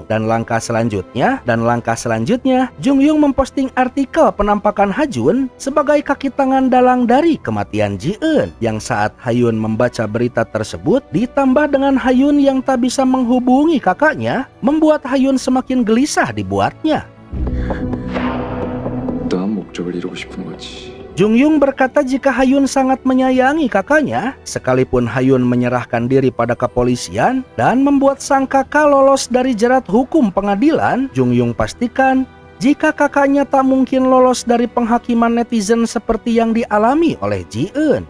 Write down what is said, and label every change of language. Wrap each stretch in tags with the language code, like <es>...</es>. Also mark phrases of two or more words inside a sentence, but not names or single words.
<id>Dan langkah selanjutnya, Jungyung memposting artikel penampakan Hajun sebagai kaki tangan dalang dari kematian Ji-eun. Yang saat Hayun membaca berita tersebut, ditambah dengan Hayun yang tak bisa menghubungi kakaknya, membuat Hayun semakin gelisah dibuatnya.</id> <ko>어떠한 목적을 이루고 싶은 거지.</ko> <id>Jungyung berkata jika Hayun sangat menyayangi kakaknya, sekalipun Hayun menyerahkan diri pada kepolisian dan membuat sang kakak lolos dari jerat hukum pengadilan, Jungyung pastikan jika kakaknya tak mungkin lolos dari penghakiman netizen seperti yang dialami oleh Ji-eun.</id>